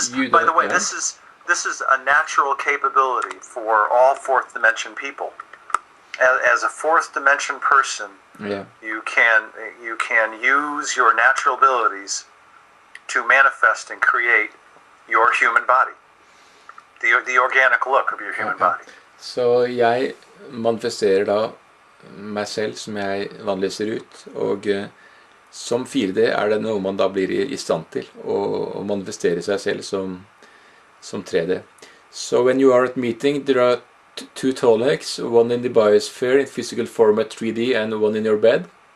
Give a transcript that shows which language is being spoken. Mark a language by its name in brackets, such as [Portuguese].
[English] by the way, this is a natural capability for all fourth dimension people. As a fourth dimension person, you can use your natural abilities to manifest and create your human body. The organic look of your human body. [Norwegian] Så jeg manifesterer da meg selv som jeg vanligvis ser ut, og som 4D er det noe man da blir i stand til å manifestere seg selv som 3D. [English] So when you are at meeting, there are two Tolecs, one in the biosphere in physical form at 3D and one in your bed?